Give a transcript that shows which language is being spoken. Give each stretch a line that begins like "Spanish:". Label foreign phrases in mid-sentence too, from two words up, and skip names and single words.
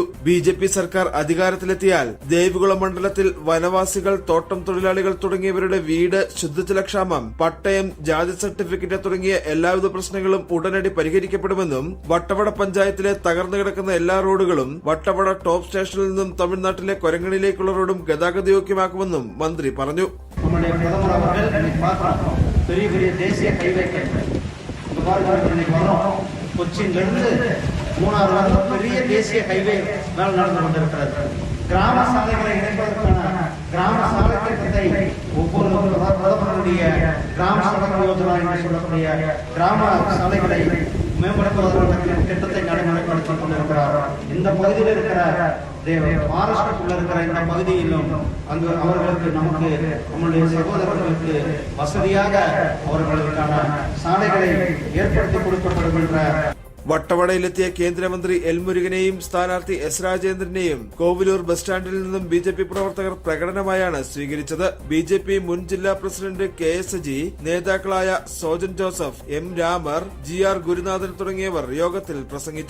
Malayalam: BJP സർക്കാർ അധികാരത്തിലെത്തിയാൽ ദേവികുളം മണ്ഡലത്തിൽ വനവാസികൾ, തോട്ടം തൊഴിലാളികൾ തുടങ്ങിയവരുടെ വീട്, ശുദ്ധജലക്ഷാമം, പട്ടയം, ജാതി സർട്ടിഫിക്കറ്റ് തുടങ്ങിയ എല്ലാവിധ പ്രശ്നങ്ങളും ഉടനടി പരിഹരിക്കപ്പെടുമെന്നും വട്ടവട പഞ്ചായത്തിലെ തകർന്നുകിടക്കുന്ന എല്ലാ റോഡുകളും വട്ടവട ടോപ്പ് സ്റ്റേഷനിൽ നിന്നും തമിഴ്നാട്ടിലെ കൊരങ്ങണിലേക്ക് റോഡും ഗതാഗതയോഗ്യമാക്കുമെന്നും മന്ത്രി പറഞ്ഞു.
Tamil: நம்முடைய பிரதமர் அவர்கள் இன்னைக்கு பார்க்கிறோம், பெரிய பெரிய தேசிய ஹைவேக்கள் இந்த மாதிரி இன்னைக்கு வரோம். கொச்சியிலிருந்து மூணாறு வரை பெரிய தேசிய ஹைவே வேலை நடந்து கொண்டிருக்கிறது. கிராம சாலைகளை இணைப்பதற்கான கிராம சாலை திட்டத்தை ஒவ்வொரு பிரதமருடைய கிராம சடக் யோஜனா என்று சொல்லக்கூடிய கிராம சாலைகளை மேம்படுத்துவதற்கான திட்டத்தை நடைமுறைப்படுத்திக் கொண்டிருக்கிறார். இந்த பகுதியில் இருக்கிற மகாராஷ்டிரக்குள்ள இருக்கிற இந்த பகுதியிலும் அங்கு அவர்களுக்கு நம்முடைய சகோதரர்களுக்கு வசதியாக அவர்களுக்கான சாலைகளை ஏற்படுத்தி கொடுக்கப்படும் என்ற
Malayalam: വട്ടവടയിലെത്തിയ കേന്ദ്രമന്ത്രി എൽ മുരുകനെയും സ്ഥാനാർത്ഥി എസ് രാജേന്ദ്രനെയും കോവിലൂർ ബസ് സ്റ്റാൻഡിൽ നിന്നും BJP പ്രവർത്തകർ പ്രകടനമായാണ് സ്വീകരിച്ചത്. BJP മുൻ ജില്ലാ പ്രസിഡന്റ് KS അജി, നേതാക്കളായ സോജൻ ജോസഫ്, M രാമർ, GR ഗുരുനാഥൻ തുടങ്ങിയവർ യോഗത്തിൽ പ്രസംഗിച്ചു.